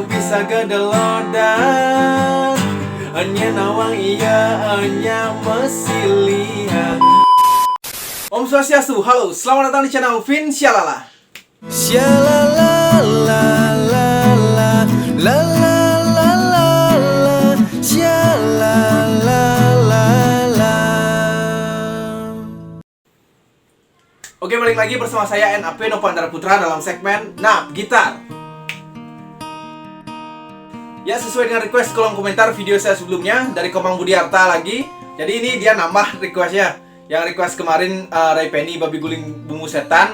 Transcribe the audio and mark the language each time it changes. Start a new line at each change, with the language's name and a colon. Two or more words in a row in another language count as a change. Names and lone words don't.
Indonesian: sagadelodan hanya nawang iya hanya mesilihan. Om Swastiastu, halo, selamat datang di channel Vin Syalala. Syalala la la la la la la la la Syalala la la. Oke, balik lagi bersama saya NAP Nopandara Putra dalam segmen Nap Gitar. Ya, sesuai dengan request kolom komentar video saya sebelumnya dari Komang Budiarta lagi. Jadi ini dia nambah requestnya. Yang request kemarin Ray Penny Babi Guling Bumbu Setan.